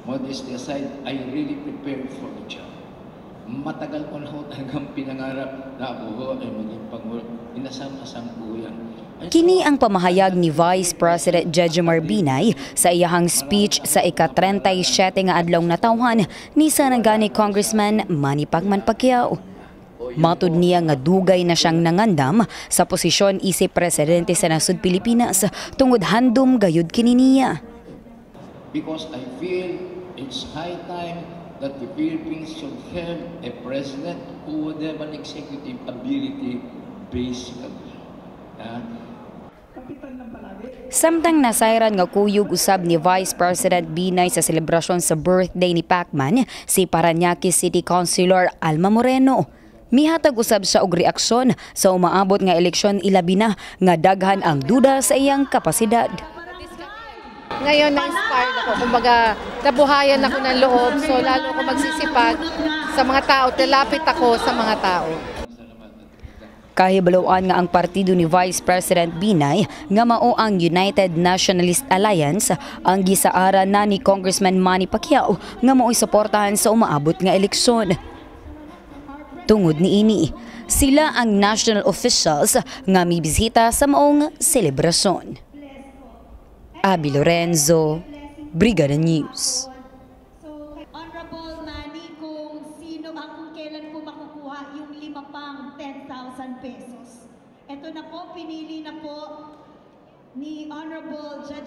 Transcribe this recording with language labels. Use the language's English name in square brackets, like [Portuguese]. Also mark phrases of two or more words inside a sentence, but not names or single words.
[English] modesty aside, I really prepared for the job. [Filipino] Matagal ko na ho talagang pinangarap na ako ay maging Pangulo. Inasam-asam po yan. [Cebuano] Kini ang pamahayag ni Vice President Jejomar Binay sa iyahang speech sa ika-37 nga adlaw na tawhan ni Sanangani Congressman Manny Pacman Pacquiao. Matud niya nga dugay na siyang nangandam sa posisyon isip presidente sa nasud Pilipinas tungod handom gayud kini niya. [English] Because I feel it's high time that the Philippines should have a president who would have an executive ability basically. [Cebuano] Samtang nasayran nga kuyog usab ni Vice President Binay sa selebrasyon sa birthday ni Pacman si Parañaque City Councilor Alma Moreno. Mihatag usab siya og reaksyon sa umaabot nga eleksyon ilabi na nga daghan ang duda sa iyang kapasidad. [Filipino] Ngayon na-inspired ako, kumbaga nabuhayan ako ng loob, so lalo ako magsisipag sa mga tao, talapit ako sa mga tao. [Cebuano] Kahibaloan nga ang partido ni Vice President Binay nga mao ang United Nationalist Alliance ang gisaara na ni Congressman Manny Pacquiao nga mao'y suportahan sa umaabot nga eleksyon. Tungod niini, sila ang [English] national officials [Cebuano] nga mibisita sa maong selebrasyon. Abby Lorenzo, Brigada News. [Filipino] Honorable Manny, kung kailan po makukuha yung 5 pang 10,000 pesos. Ito na po, pinili na po ni Honorable Judge